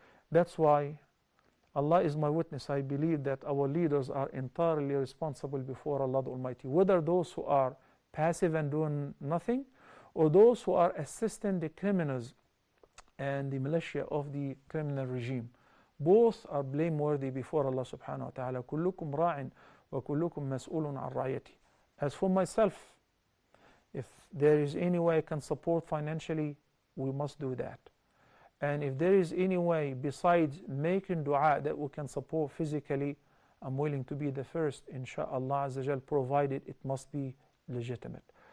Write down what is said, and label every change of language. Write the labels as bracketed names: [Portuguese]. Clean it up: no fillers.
[English] That's why Allah is my witness. I believe that our leaders are entirely responsible before Allah the Almighty, whether those who are passive and doing nothing, or those who are assisting the criminals and the militia of the criminal regime. Both are blameworthy before Allah subhanahu wa ta'ala. [Arabic] كلكم راع وكلكم مسؤول عن رعيته. [English] As for myself, if there is any way I can support financially, we must do that. And if there is any way besides making dua that we can support physically, I'm willing to be the first, inshaAllah Azza Jal, provided it must be legitimate.